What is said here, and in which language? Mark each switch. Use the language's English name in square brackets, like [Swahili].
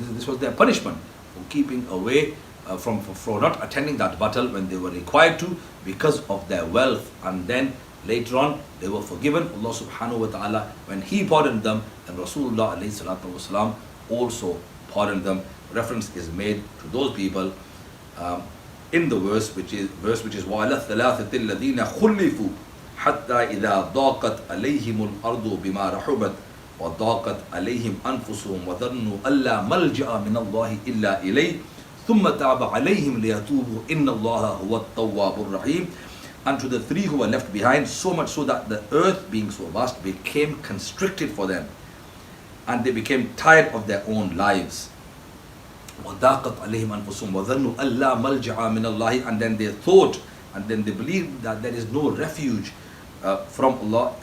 [English] This was their punishment for keeping away for not attending that battle when they were required to, because of their wealth. And then later on they were forgiven. Allah subhanahu wa ta'ala, when He pardoned them, and Rasulullah alayhi salatu wasalam also pardoned them. Reference is made to those people in the verse which is [Arabic] وَعَلَى الثَّلَاثَةِ الَّذِينَ خُلِّفُوا حَتَّى إِذَا ضَاقَتْ عَلَيْهِمُ الْأَرْضُ بِمَا رَحُبَتْ وَضَاقَتْ عَلَيْهِمْ أَنفُسُهُمْ وَظَنُّوا أَلَّا مَلْجَأَ مِنَ اللَّهِ إِلَّا إِلَيْهِ ثُمَّ تَابَ عَلَيْهِمْ لِيَتُوبُوا إِنَّ اللَّهَ هُوَ التَّوَّابُ الرَّحِيمُ. [English] And to the 3 who were left behind, so much so that the earth, being so vast, became constricted for them, and they became tired of their own lives. [Arabic] وَضَاقَتْ عَلَيْهِمْ أَنفُسُهُمْ وَظَنُّوا أَلَّا مَلْجَأَ مِنَ اللَّهِ. [English] And then they thought, and then they believed that there is no refuge from Allah.